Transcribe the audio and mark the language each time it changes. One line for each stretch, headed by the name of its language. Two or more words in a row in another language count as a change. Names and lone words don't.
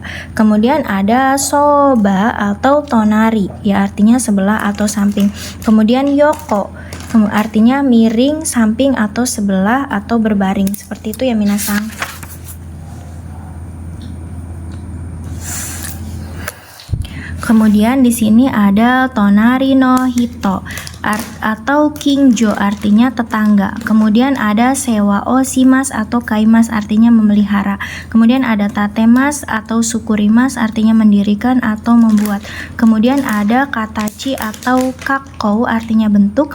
Indonesian: Kemudian ada soba atau tonari ya artinya sebelah atau samping. Kemudian yoko artinya miring, samping atau sebelah atau berbaring. Seperti itu ya minasang. Kemudian di sini ada
Japanese: となりのひと
Indonesian: atau kingjo artinya tetangga. Kemudian ada
Japanese: 世話をします
Indonesian: atau kaimas artinya memelihara. Kemudian ada tatemas atau sukurimas artinya mendirikan atau membuat. Kemudian ada katachi atau kakkou artinya bentuk.